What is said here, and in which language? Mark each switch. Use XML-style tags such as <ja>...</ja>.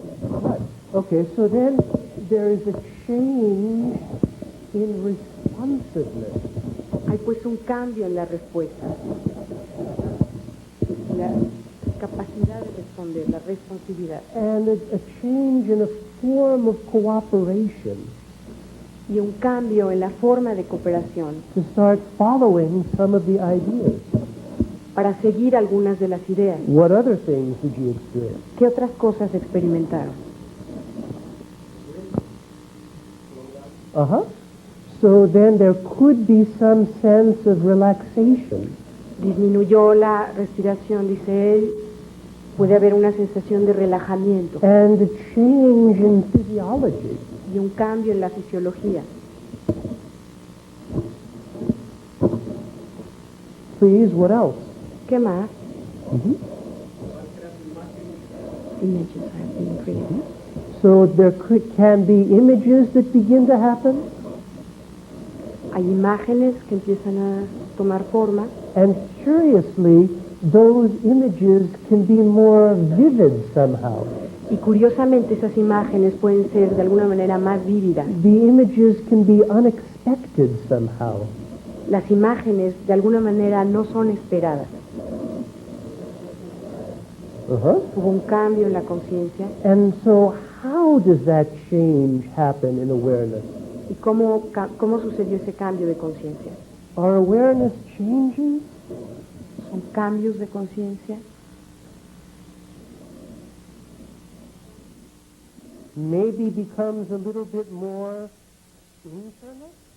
<en>Right. Okay, so then there is a change in responsiveness.</en> <es>Hay pues un cambio en la respuesta. La capacidad de responder, la responsividad.</es> <en>And a change in a form of cooperation.</en> <es>y un cambio en la forma de cooperación</es> <en>to start following some of the ideas.</en> <es>para seguir algunas de las ideas.</es> <en>What other things did you experience?</en> <es>¿Qué otras cosas experimentaron? Uh-huh.</es> <en>So then there could be some sense of relaxation.</en> <es>Disminuyó la respiración, dice él, puede haber una sensación de relajamiento</es> <en>And a change in physiology.</en> <es>y un cambio en la fisiología.</es> <en>Please, what else?</en> <es>¿Qué más? Mhm.</es> <en>Images have been created. So there can be images that begin to happen,</en> <es>Hay imágenes que empiezan a tomar forma</es> <en>and curiously, those images can be more vivid somehow.</en> <es>y curiosamente esas imágenes pueden ser de alguna manera más vívidas.</es> <en>The images can be unexpected somehow.</en> <es>Las imágenes de alguna manera no son esperadas. Uh-huh. Hubo un cambio en la conciencia.</es> <en>And so how does that change happen in awareness?</en> <es>¿Y cómo sucedió ese cambio de conciencia?</es> <en>Our awareness changes?</en> <es>¿Son cambios de conciencia?</es> <en>Maybe becomes a little bit more internal?</en>